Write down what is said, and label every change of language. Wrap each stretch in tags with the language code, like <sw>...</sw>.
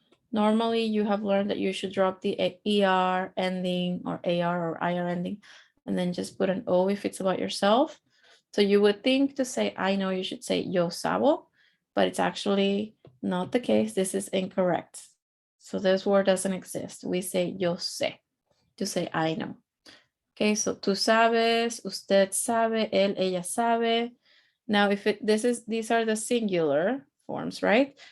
<en>Normally you have learned that you should drop the er ending or ar or ir ending and then just put an o if it's about yourself. So you would think to say I know you should say</en> <es>yo sabo,</es> <en>but it's actually not the case. This is incorrect. So this word doesn't exist. We say</en> <es>yo sé</es> <en>to say I know.</en> <es>Okay, so tú sabes, usted sabe, él, ella sabe.</es> <en>Now, if these are the singular forms, right?</en>